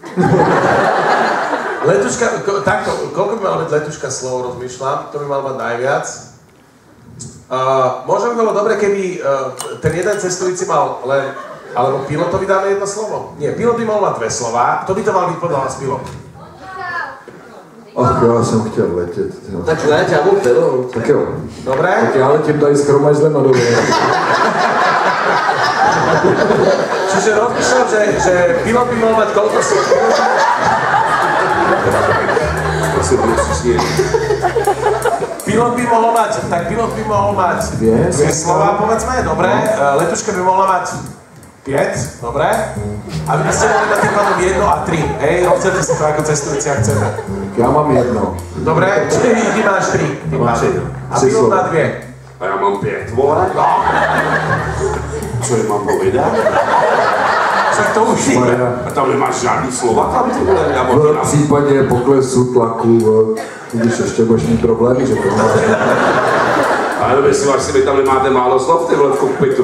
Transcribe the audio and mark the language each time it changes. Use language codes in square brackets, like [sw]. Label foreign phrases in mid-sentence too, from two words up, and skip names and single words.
[sk] Letuška, takto, koľko by mala byť letuška slov, rozmýšľam, to by mal mať najviac. Možno by bolo dobre, keby ten jeden cestujúci mal len, alebo pilotovi dáme jedno slovo. Nie, pilot by mal mať 2 slová, to by to mal byť podľa vás pilot. [cs] Ach jo, já jsem chtěl letět. Jo. Tak leď, já budu pilot. Tak jo. [sk] Dobre? [cs] Tak já letím tady s Chromaždem a dole. [sk] Čiže rozmýšľam, že pilot by mal mať koľko slov. Pilot by mohol mať, tak pilot by mohol mať 2 slova, povedzme, dobre. Letuška by mohla mať 5, dobre. A vy by ste mohli mať tým pádom 1 a 3, hej, robte si to ako cestujúci, ak chcete. [cs] Já mám 1. [sk] Dobre, čiže ty máš 3, ty máš 1. A pilot má 2. [cs] A já mám 5, vole. No. Co je mám povědat? Však to už je. A tam nemáš žádný slova, tam ty vole, já mám V případě poklesu tlaku, když ještě budeš mít problémy, že to máš. Ale myslím, až si vy tam nemáte málo slov, ty vole, v kokpitu.